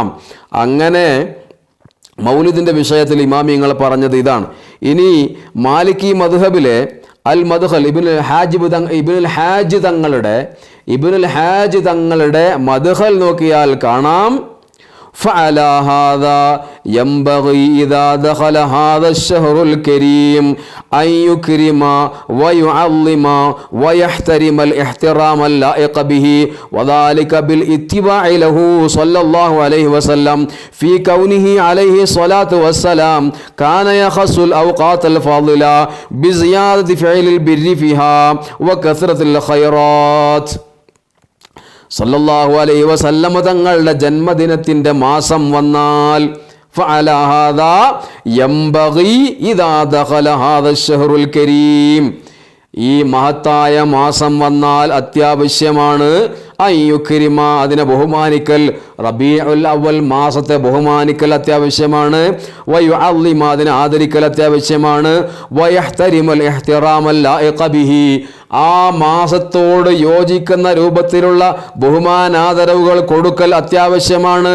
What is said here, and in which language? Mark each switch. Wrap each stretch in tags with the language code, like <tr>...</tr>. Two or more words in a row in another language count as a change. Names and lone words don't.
<ml>അങ്ങനെ മൗലിദിൻ്റെ വിഷയത്തിൽ ഇമാമിങ്ങൾ പറഞ്ഞത് ഇതാണ്. ഇനി മാലിക്കി മദ്ഹബിലെ അൽ മദ്ഖൽ ഇബ്നുൽ ഹാജ് തങ്ങളുടെ മദ്ഖൽ നോക്കിയാൽ കാണാം,</ml> <ar>فعلى هذا ينبغي إذا دخل هذا الشهر الكريم أن يكرم ويعظم ويحترم الاحترام اللائق به وذلك بالاتباع له صلى الله عليه وسلم في كونه عليه الصلاة والسلام كان يخص الأوقات الفاضلة بزيادة فعل البر فيها وكثرة الخيرات. صلى الله عليه وسلم</ar> <ml>തങ്ങളുടെ ജന്മദിനത്തിൻ്റെ മാസം വന്നാൽ</ml> <ar>فعلى هذا ينبغي إذا دخل هذا الشهر الكريم,</ar> <ml>ഈ മഹത്തായ മാസം വന്നാൽ അത്യാവശ്യമാണ് അയ്യുക്രിമ, അതിനെ ബഹുമാനിക്കൽ, റബീഉൽ അവൽ മാസത്തെ ബഹുമാനിക്കൽ അത്യാവശ്യമാണ്, വയുഅള്ളിമ, അതിനെ ആദരിക്കൽ അത്യാവശ്യമാണ്,</ml> <ar>ويحترم الاحترام اللائق به,</ar> <ml>ആ മാസത്തോട് യോജിക്കുന്ന രൂപത്തിലുള്ള ബഹുമാനാദരവുകൾ കൊടുക്കൽ അത്യാവശ്യമാണ്.</ml>